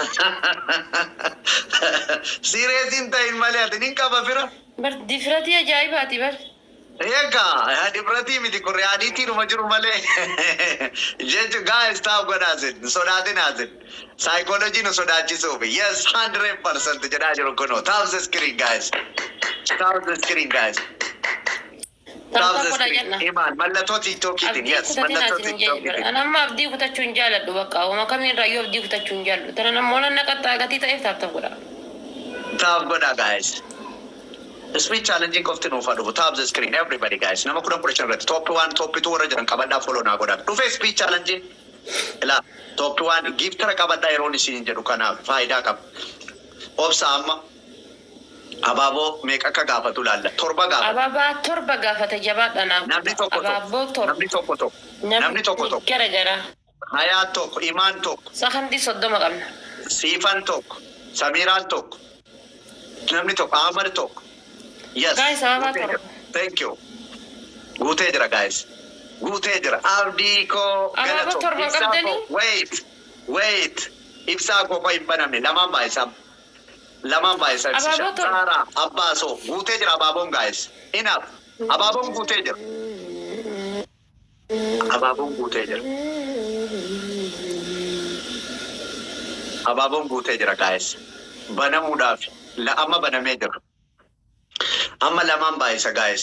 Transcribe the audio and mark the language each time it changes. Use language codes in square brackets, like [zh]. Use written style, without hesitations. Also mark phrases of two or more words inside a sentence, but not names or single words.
[om] Serious ta'in malee ati nin qaba fira. Bar difrati ajaa'ibaati bar. Egaa difrati miti Koreyaaniitii dhuma jiru malee. Jechu guys taa'u godhaasin sodaatinaasin. Psychology nu sodaachisuuf. Yes 100% jedhaa jiru kunoo. [en] Tap the screen guys. [om] Iman mallattoo TikTokiitiin yes mallattoo TikTokiitiin. Anamma abdii kutachuu hin jaaladhu bakka uma kamiirraa yoo abdii kutachuu hin jaalladhu. Tana namoota naqaxaa gatii ta'eef taap godha. Taap godha guys. [en] Speed challenging [om] qofti nuuf dhufu. [en] Tap the screen everybody guys. [om] Nama 10 irratti top 1 top 2 warra jiran qabadhaa follow naa godha. Dhufee [en] speed challenging. [om] Ila top 1 giftara qabadhaa yeroon isin jedhu kanaaf faayidaa qaba. Obsa amma Abaaboo meeqa akka gaafatu laalla. Torba gaafata. Abaabaa torba gaafata jabaadha naaf. Namni tokko. Gara. Hayaa tokko, Imaan tokko. Sakandii 30 qabna. Siifan tokko, Samiraan tokko. Namni tokko, Ahmad tokko. Yes. Guys, abaabaa torba. [en] Thank you. [om] Guutee jira guys. Abdii koo. Abaabaa torba qabdanii? Wait. Ibsaa koo hin banamne lamaan baay'isaa. Lamaan baay'isaa ibsisha. Saara, Abbaaso. Guutee jira abaaboon guys. Enough. Abaaboon guutee jira guys. Banamuudhaaf amma banamee jira. Amma lamaan baay'isa guys.